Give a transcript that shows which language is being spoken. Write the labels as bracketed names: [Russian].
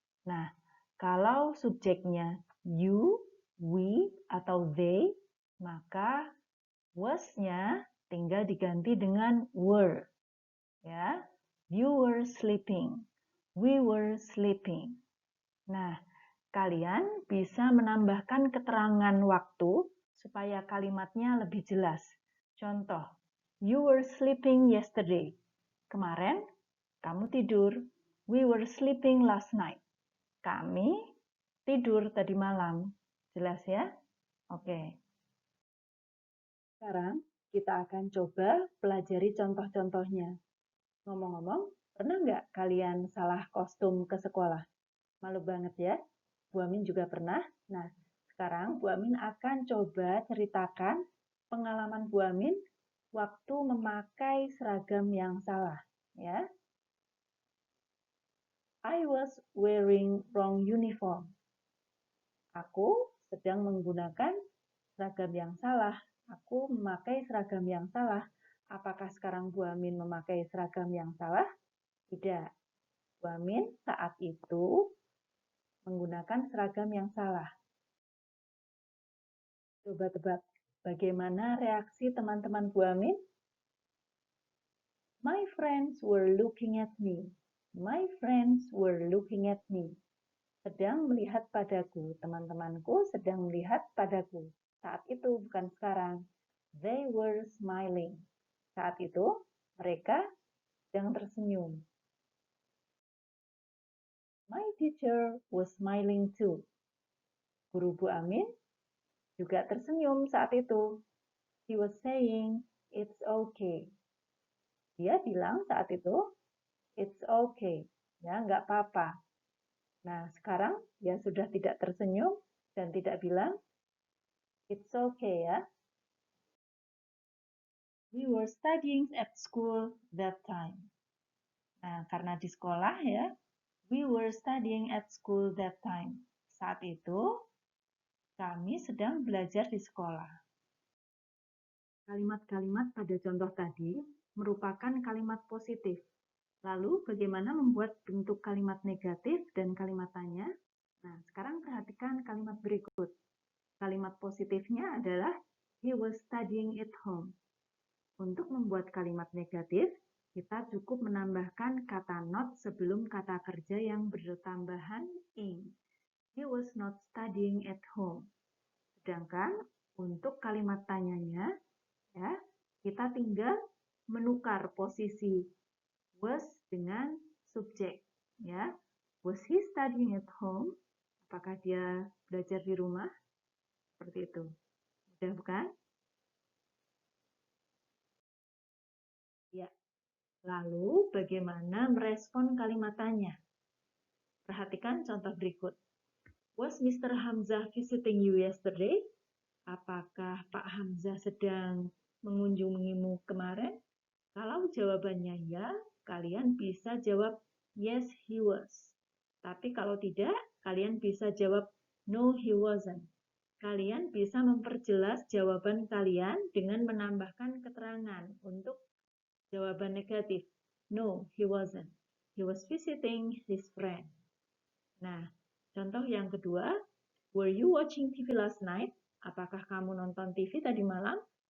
[Indonesian] Nah, kalau subjeknya you, we, atau they, maka was-nya tinggal diganti dengan were. [English] Ya, you were sleeping. We were sleeping. [Indonesian] Nah, kalian bisa menambahkan keterangan waktu supaya kalimatnya lebih jelas. Contoh, [English] you were sleeping yesterday. [Indonesian] Kemarin, kamu tidur. [English] We were sleeping last night. [Indonesian] Kami tidur tadi malam. Jelas ya? Oke. Sekarang kita akan coba pelajari contoh-contohnya. Ngomong-ngomong, pernah nggak kalian salah kostum ke sekolah? Malu banget ya? Bu Amin juga pernah. Nah, sekarang Bu Amin akan coba ceritakan pengalaman Bu Amin waktu memakai seragam yang salah. [English] Ya, I was wearing wrong uniform. [Indonesian] Aku sedang menggunakan seragam yang salah. Aku memakai seragam yang salah. Apakah sekarang Bu Amin memakai seragam yang salah? Tidak. Bu Amin saat itu menggunakan seragam yang salah. Coba tebak, bagaimana reaksi teman-teman Bu Amin? [English] My friends were looking at me. My friends were looking at me. [Indonesian] Sedang melihat padaku. Teman-temanku sedang melihat padaku. Saat itu, bukan sekarang. [English] They were smiling. [Indonesian] Saat itu, mereka sedang tersenyum. [English] My teacher was smiling too. [Indonesian] Guru Bu Amin juga tersenyum saat itu. [English] He was saying, it's okay. [Indonesian] Dia bilang saat itu, [English] it's okay. [Indonesian] Ya, nggak apa-apa. Nah, sekarang dia sudah tidak tersenyum dan tidak bilang, [English] it's okay [Indonesian] ya. [English] We were studying at school that time. [Indonesian] Nah, karena di sekolah ya, [English] we were studying at school that time. [Indonesian] Saat itu, kami sedang belajar di sekolah. Kalimat-kalimat pada contoh tadi merupakan kalimat positif. Lalu, bagaimana membuat bentuk kalimat negatif dan kalimat tanya? Nah, sekarang perhatikan kalimat berikut. Kalimat positifnya adalah [English] he was studying at home. [Indonesian] Untuk membuat kalimat negatif, kita cukup menambahkan kata not sebelum kata kerja yang bertambahan ing. [English] He was not studying at home. [Indonesian] Sedangkan untuk kalimat tanyanya, ya, kita tinggal menukar posisi was dengan subjek. [English] Ya, was he studying at home? [Indonesian] Apakah dia belajar di rumah? Seperti itu. Mudah bukan? Ya. Lalu, bagaimana merespon kalimat tanya? Perhatikan contoh berikut. [English] Was Mr. Hamzah visiting you yesterday? [Indonesian] Apakah Pak Hamzah sedang mengunjungimu kemarin? Kalau jawabannya ya, kalian bisa jawab [English] yes, he was. [Indonesian] Tapi kalau tidak, kalian bisa jawab [English] no, he wasn't. [Indonesian] Kalian bisa memperjelas jawaban kalian dengan menambahkan keterangan untuk jawaban negatif. [English] No, he wasn't. He was visiting his friend. [Indonesian] Nah, contoh yang kedua, [English] were you watching TV last night? [Indonesian] Apakah kamu nonton TV tadi malam?